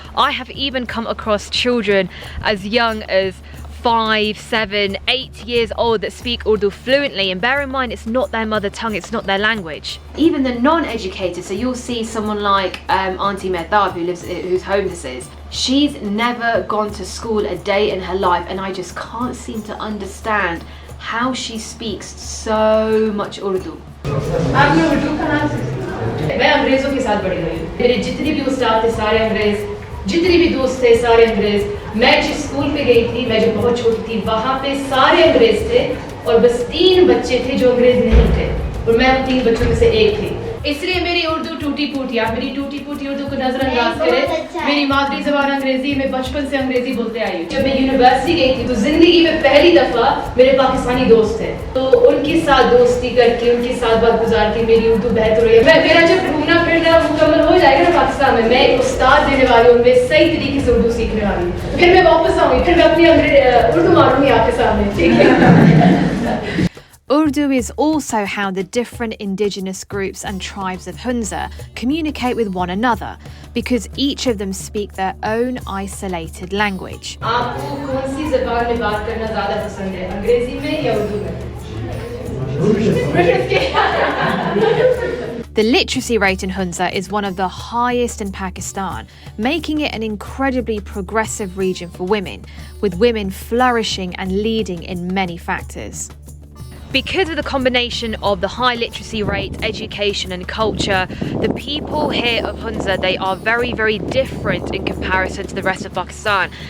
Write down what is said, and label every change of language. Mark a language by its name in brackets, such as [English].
[English] I have even come across children as young as 5, 7, 8 years old that speak Urdu fluently, and bear in mind it's not their mother tongue, it's not their language. Even the non-educated, so you'll see someone like Auntie Mehtab whose home this is. She's never gone to school a day in her life, and I just can't seem to understand how she speaks so much Urdu. [Hindi] आपने उर्दू कहाँ से सीखा? मैं अंग्रेज़ों के साथ बड़ी हुई हूँ। मेरे जितने भी उस्ताद थे सारे अंग्रेज़, जितने भी दोस्त थे सारे अंग्रेज़। मैं जिस स्कूल पे गई थी, मैं जो बहुत छोटी थी, वहाँ पे सारे अंग्रेज़ थे और बस 3 बच्चे थे जो अंग्रेज़ नहीं थे और मैं उन 3 बच्चों में से एक थी। इसलिए मेरी उर्दू टूटी फूटी, आप मेरी टूटी फूटी उर्दू को नजरअंदाज करें। मेरी मादरी ज़बान अंग्रेजी, मैं बचपन से अंग्रेजी बोलते आई हूँ। जब मैं यूनिवर्सिटी गई थी तो जिंदगी में पहली दफा मेरे पाकिस्तानी दोस्त थे, तो उनके साथ दोस्ती करके उनके साथ वक्त गुजार के मेरी उर्दू बेहतर हुई है। मेरा जब घूमना फिरना मुकम्मल हो जाएगा ना पाकिस्तान में, मैं एक उस्ताद देने वाली हूँ, मैं सही तरीके से उर्दू सीखने वाली हूँ। फिर मैं वापस आऊँगी, फिर मैं अपनी उर्दू मारूंगी आपके सामने, ठीक है। [English] Urdu is also how the different indigenous groups and tribes of Hunza communicate with one another, because each of them speak their own isolated language. [Hindi] आपको कौन सी ज़बान में बात करना ज़्यादा पसंद है, अंग्रेजी में या उर्दू में? [English] The literacy rate in Hunza is one of the highest in Pakistan, making it an incredibly progressive region for women, with women flourishing and leading in many factors. Because of the combination of the high literacy rate, education and culture, the people here of Hunza, they are very, very different in comparison to the rest of Pakistan.